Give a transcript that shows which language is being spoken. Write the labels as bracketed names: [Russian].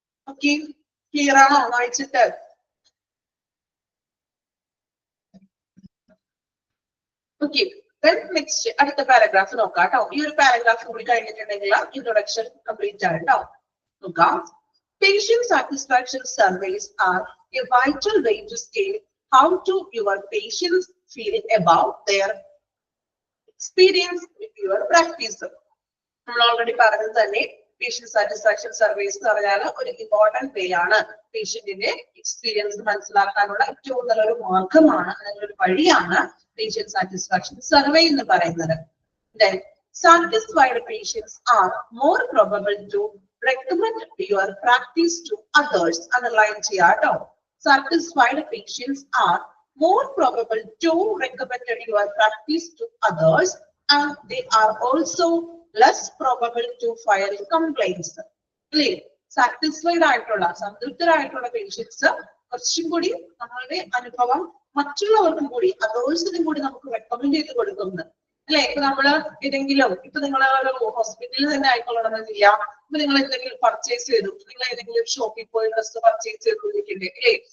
[Malayalam] Okay, clear ആണോ വായിച്ചിട്ട്? Okay, next അടുത്ത പാരഗ്രാഫ് നോക്കാം കേട്ടോ. ഈ ഒരു പാരഗ്രാഫ് കൂടി കഴിഞ്ഞിട്ടുണ്ടെങ്കിൽ ഇൻട്രൊഡക്ഷൻ കംപ്ലീറ്റ് ആണ് കേട്ടോ. നോക്കാം. [English] Patient satisfaction surveys are a vital way to scale how do your patients feel about their experience with your practice. [Malayalam] നമ്മൾ ഓൾറെഡി പറഞ്ഞത് തന്നെ പേഷ്യന്റ് സാറ്റിസ്ഫാക്ഷൻ സർവേസ് എന്ന് പറഞ്ഞാൽ ഒരു ഇമ്പോർട്ടന്റ് വേ ആണ്. പേഷ്യന്റിന്റെ എക്സ്പീരിയൻസ് മനസ്സിലാക്കാനുള്ള ഏറ്റവും നല്ലൊരു മാർഗമാണ്, അല്ലെങ്കിൽ ഒരു വഴിയാണ് patient satisfaction survey എന്ന് പറയുന്നത്. [English] Then satisfied patients are more probable to recommend your practice to others. [Malayalam] Underline ചെയ്യാട്ടോ. [English] Satisfied patients are more probable to recommend your practice to others, and they are also less probable to file complaints. [Malayalam] അല്ലേ? Satisfied ആയിട്ടുള്ള, സംതൃപ്തരായിട്ടുള്ള patients കുറച്ചും കൂടി നമ്മളുടെ അനുഭവം മറ്റുള്ളവർക്കും കൂടി, അതേഴ്സിനും കൂടി നമുക്ക് റെക്കമെൻഡ് ചെയ്ത് കൊടുക്കുന്നത്. അല്ലെ? ഇപ്പൊ നമ്മള് ഏതെങ്കിലും, ഇപ്പൊ നിങ്ങൾ ഹോസ്പിറ്റലിൽ തന്നെ ആയിക്കൊള്ളണമെന്നില്ല, ഇപ്പൊ നിങ്ങൾ എന്തെങ്കിലും പർച്ചേസ് ചെയ്തു, നിങ്ങൾ ഏതെങ്കിലും ഷോപ്പിൽ പോയി ഡ്രസ് പർച്ചേസ് ചെയ്തിരിക്കണ്ടേ അല്ലേ?